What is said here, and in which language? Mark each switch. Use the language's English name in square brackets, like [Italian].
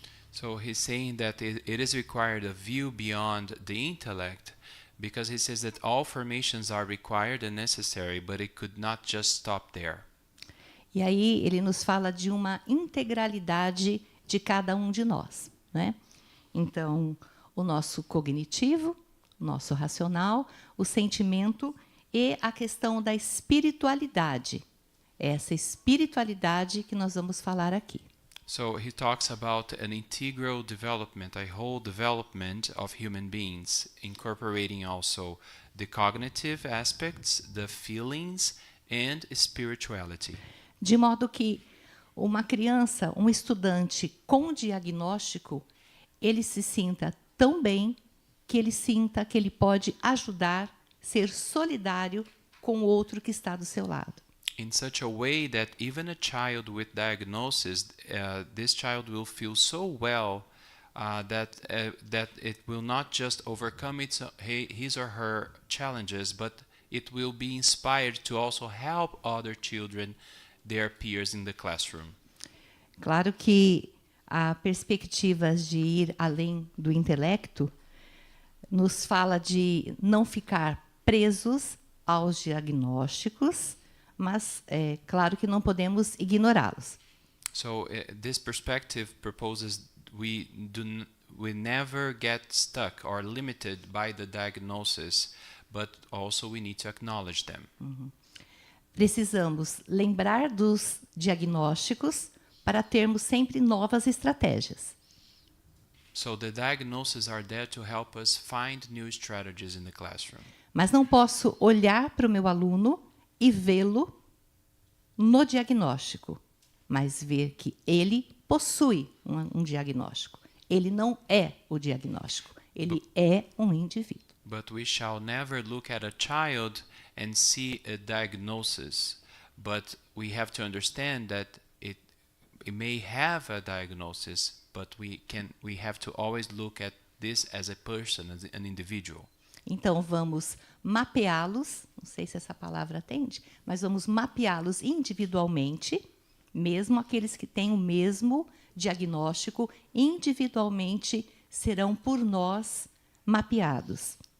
[English] So he's saying that it is required a view beyond the intellect, because he says that all formations are required and necessary, but it could not just stop there. [Portuguese] E aí ele nos fala de uma integralidade de cada um de nós, né? Então, o nosso cognitivo, o nosso racional, o sentimento e a questão da espiritualidade. Essa espiritualidade que nós vamos falar aqui. [English] So he talks about an integral development, a whole development of human beings, incorporating also the cognitive aspects, the feelings, and spirituality. [Portuguese] De modo que uma criança, um estudante com diagnóstico, ele se sinta tão bem que ele sinta que ele pode ajudar, ser solidário com o outro que está do seu lado. [English] In such a way that even a child with diagnosis, this child will feel so well that it will not just overcome his or her challenges, but it will be inspired to also help other children, their peers in the classroom. [Portuguese] Claro que a perspectivas de ir além do intelecto, nos fala de não ficar presos aos diagnósticos, mas é claro que não podemos ignorá-los. [English] So this perspective proposes we never get stuck or limited by the diagnosis, but also we need to acknowledge them. [Portuguese] Precisamos lembrar dos diagnósticos para termos sempre novas estratégias. [English] So the diagnoses are there to help us find new strategies in the classroom. [Portuguese] Mas não posso olhar para o meu aluno e vê-lo no diagnóstico, mas ver que ele possui um diagnóstico. Ele não é o diagnóstico, ele é um indivíduo. [English] But we shall never look at a child and see a diagnosis, but we have to understand that it may have a diagnosis, but we have to always look at this as a person, as an individual. [Portuguese] Então vamos mapeá-los, não sei se essa palavra atende, mas vamos mapeá-los individualmente, mesmo aqueles que têm o mesmo diagnóstico, individualmente serão por nós mapeados.